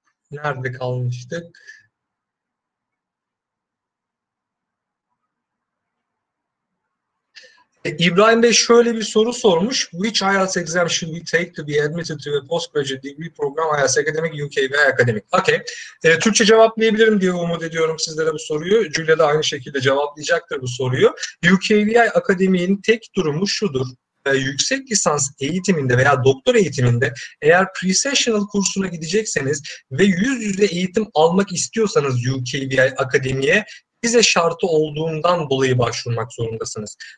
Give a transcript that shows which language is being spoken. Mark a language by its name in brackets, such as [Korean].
[Turkish] Nerede kalmıştık? İbrahim Bey şöyle bir soru sormuş. [English] Which IELTS exam should we take to be admitted to a postgraduate degree program? [Turkish] IELTS Academic, UK ve Academic. [English] Okay. [Turkish] Türkçe cevaplayabilirim diye umut ediyorum sizlere bu soruyu. Julia da aynı şekilde cevaplayacaktır bu soruyu. UKVI Akademi'nin tek durumu şudur. yüksek lisans eğitiminde veya doktor eğitiminde eğer pre-sessional kursuna gidecekseniz ve yüz yüze eğitim almak istiyorsanız UKVI Akademi'ye vize şartı olduğundan dolayı başvurmak zorundasınız.